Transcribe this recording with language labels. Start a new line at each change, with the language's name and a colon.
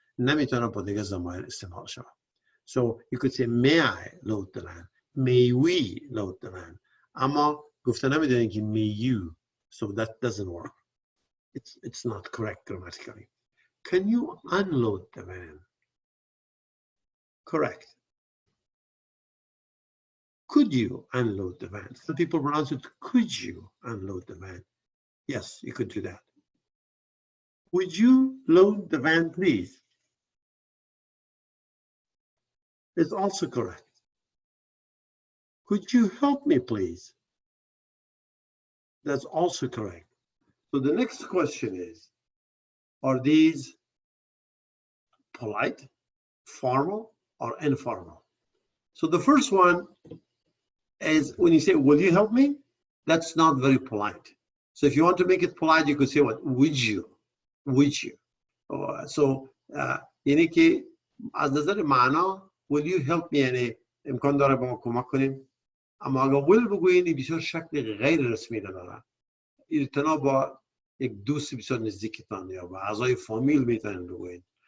Persian: نمیتونه با دیگه ضمایر استعمال شود.
English: So you could say may I load the van? May we load the van?
Persian: اما گفته نمیدونین که
English: may you. So that doesn't work. It's not correct grammatically. Can you unload the van? Correct. Could you unload the van? Some people pronounce it, could you unload the van? Yes, you could do that. Would you load the van, please? It's also correct. Could you help me, please? That's also correct. So the next question is, are these polite, formal, or informal? So the first one is when you say, will you help me? That's not very polite. So if you want to make it polite, you could say what? Would you? Would you?
Persian: So یعنی که از نظر معنا
English: will you help me
Persian: یعنی امکان داره با ما کمک کنیم. اما اگر will بگویین بسیار شکل غیر رسمی داره. ارتباط با یک دوست بسیار نزدیکتان یا با اعضای فامیل میتونین بگویین.